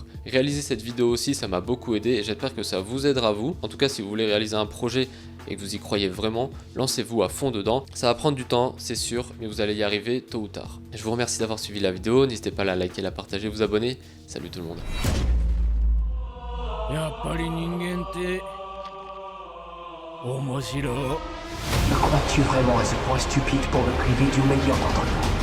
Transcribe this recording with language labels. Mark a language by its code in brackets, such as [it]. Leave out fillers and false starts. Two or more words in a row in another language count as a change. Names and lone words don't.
[fr] Réaliser cette vidéo aussi, ça m'a beaucoup aidé et j'espère que ça vous aidera vous. En tout cas, si vous voulez réaliser un projet et que vous y croyez vraiment, lancez-vous à fond dedans. Ça va prendre du temps, c'est sûr, mais vous allez y arriver tôt ou tard. Je vous remercie d'avoir suivi la vidéo, n'hésitez pas à la liker, la partager, vous abonner. Salut tout le monde. [ja] やっぱり人間って面白い。 [fr] Me crois-tu vraiment à ce point stupide pour me priver d'une meilleure d'entendre